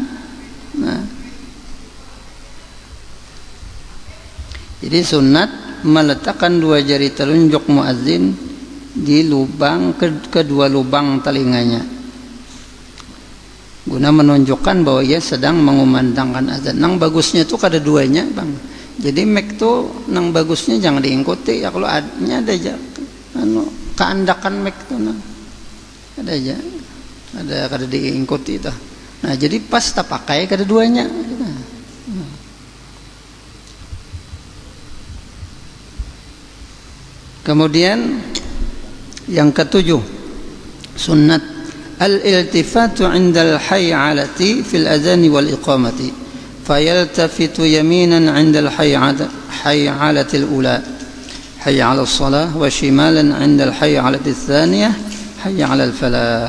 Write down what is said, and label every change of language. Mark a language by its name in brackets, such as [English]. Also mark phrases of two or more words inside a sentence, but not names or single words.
[Indonesian] Nah, jadi sunat meletakkan 2 jari telunjuk muazzin di lubang kedua lubang telinganya guna menunjukkan bahwa ia sedang mengumandangkan azan. [Banjar] Nang bagusnya tuh kada duanya bang. Jadi mek tuh nang bagusnya jangan diikuti ya, kalau adanya ada aja keandakan mek tuh nang ada aja kada diikuti itu. Nah jadi pas tak pakai kada duanya. [Indonesian] Kemudian yang ketujuh, [Arabic] سنة الالتفات عند الحيعلة في الأذان والإقامة فيلتفت يمينا عند الحيعلة الأولى حي على الصلاة وشمالا عند الحيعلة الثانية حي على الفلاح.